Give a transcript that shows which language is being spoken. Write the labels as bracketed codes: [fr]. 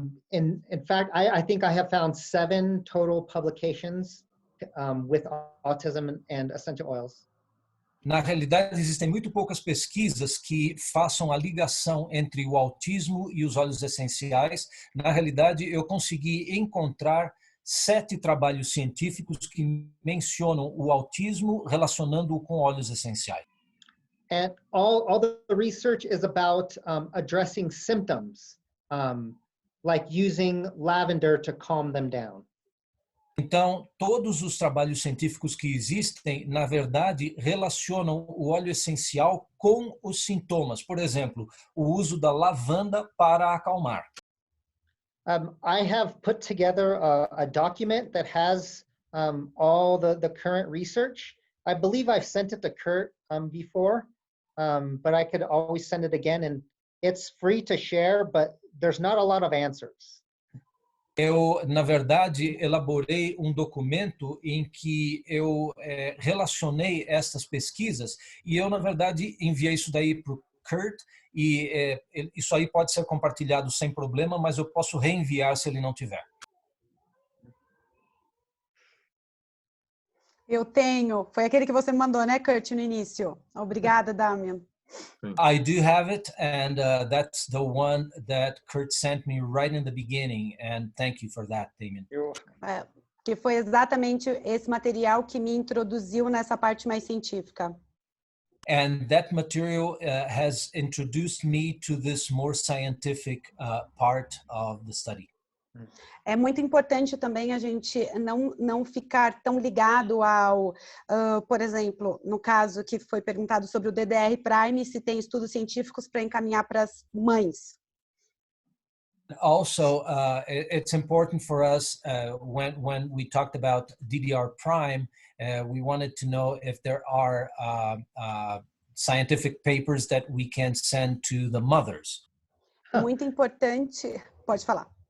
[en] In fact, I think I have found 7 total publications with autism and essential oils. [pt] Na realidade, existem muito poucas pesquisas que façam a ligação entre o autismo e os óleos essenciais. Na realidade, eu consegui encontrar 7 trabalhos científicos que mencionam o autismo relacionando-o com óleos essenciais. [en] And all the research is about addressing symptoms, like using lavender to calm them down. [pt] Então, todos os trabalhos científicos que existem, na verdade, relacionam o óleo essencial com os sintomas. Por exemplo, o uso da lavanda para acalmar. [en] I have put together a document that has all the current research. I believe I've sent it to Kurt before, but I could always send it again. And it's free to share, but there's not a lot of answers. [pt] Eu, na verdade, elaborei um documento em que eu relacionei estas pesquisas e eu, na verdade, enviei isso daí para o Kurt e isso aí pode ser compartilhado sem problema, mas eu posso reenviar se ele não tiver. Eu tenho. Foi aquele que você mandou, né, Kurt, no início? Obrigada, Damian. [en] I do have it, and that's the one that Kurt sent me right in the beginning, and thank you for that, Damien. [pt] Que foi exatamente esse material que me introduziu nessa parte mais científica. [en] And that material has introduced me to this more scientific part of the study. [pt] É muito importante também a gente não ficar tão ligado ao, por exemplo, no caso que foi perguntado sobre o DDR Prime, se tem estudos científicos para encaminhar para as mães. [en] Also, it's important for us when we talked about DDR Prime, we wanted to know if there are scientific papers that we can send to the mothers. [pt] Muito importante. Pode falar.